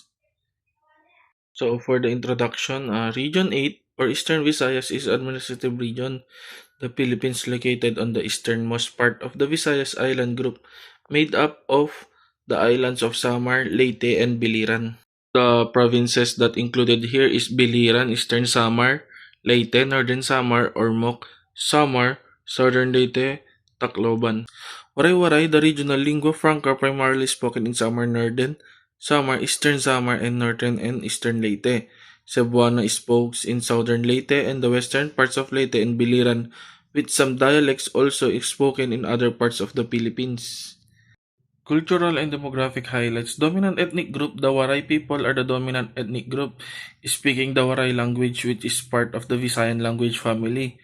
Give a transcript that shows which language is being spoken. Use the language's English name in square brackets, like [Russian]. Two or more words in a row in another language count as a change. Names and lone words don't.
[English] So, for the introduction, Region 8 or Eastern Visayas is administrative region, the Philippines located on the easternmost part of the Visayas Island group, made up of the islands of Samar, Leyte, and Biliran. The provinces that included here is Biliran, Eastern Samar, Leyte, Northern Samar, Ormoc, Samar, Southern Leyte, Tacloban. Waray-Waray, the regional lingua franca primarily spoken in Samar Northern, Samar, Eastern Samar, and Northern and Eastern Leyte. Cebuano is spoken in Southern Leyte and the western parts of Leyte and Biliran, with some dialects also spoken in other parts of the Philippines. Cultural and demographic highlights. Dominant ethnic group. The Waray people are the dominant ethnic group, speaking the Waray language, which is part of the Visayan language family.